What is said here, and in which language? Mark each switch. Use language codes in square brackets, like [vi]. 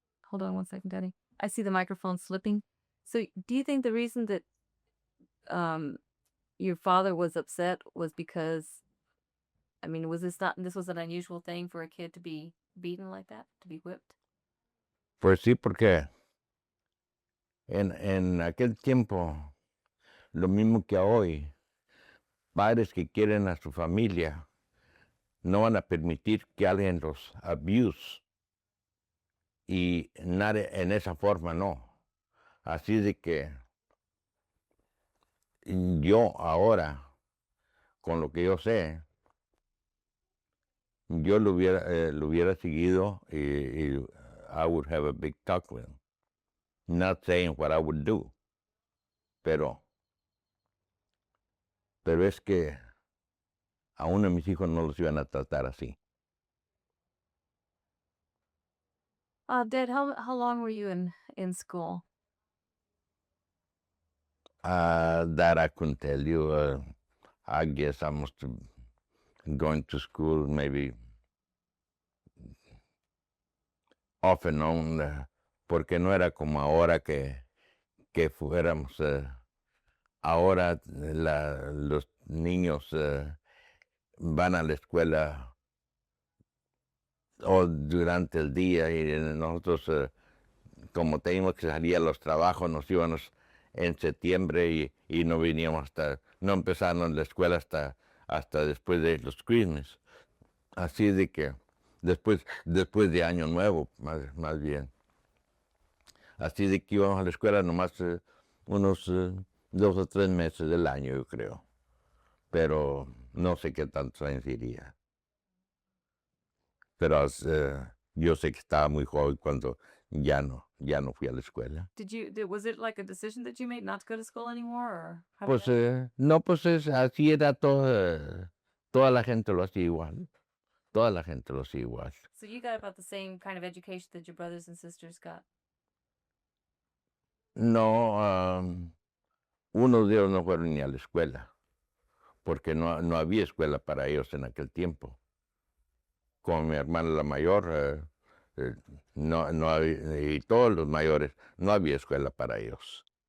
[en] Hold on one second, Daddy. I see the microphone slipping. So, do you think the reason that your father was upset was because, I mean, this was an unusual thing for a kid to be beaten like that, to be whipped? [es] Pues sí, porque en aquel tiempo, lo mismo que hoy, padres que quieren a su familia no van a permitir que alguien los abuse. Y nada, en esa forma no. Así de que yo ahora, con lo que yo sé, yo lo hubiera seguido y [en] I would have a big talk with him. Not saying what I would do, [es] pero es que a uno de mis hijos no los iban a tratar así. [en] Dad, how long were you in school? That I couldn't tell you. I guess I must have going to school maybe off and on, [es] porque no era como ahora que fuéramos. Ahora los niños van a la escuela o durante el día y nosotros, como teníamos que salir a los trabajos, nos íbamos en septiembre y no veníamos no empezaron la escuela hasta después de los Christmas. Así de que después de Año Nuevo, más bien. Así de que íbamos a la escuela nomás unos 2 o 3 meses del año, yo creo. Pero no sé qué tantos años iría. Pero yo sé que estaba muy joven cuando ya no fui a la escuela. [en] Was it like a decision that you made not to go to school anymore, or how [es] Pues no, pues así era toda la gente lo hacía igual. Toda la gente lo hacía igual. [en] So you got about the same kind of education that your brothers and sisters got? [es] No, unos de ellos no fueron ni a la escuela, porque no había escuela para ellos en aquel tiempo. Como mi hermana la mayor, no había, y todos los mayores, no había escuela para ellos.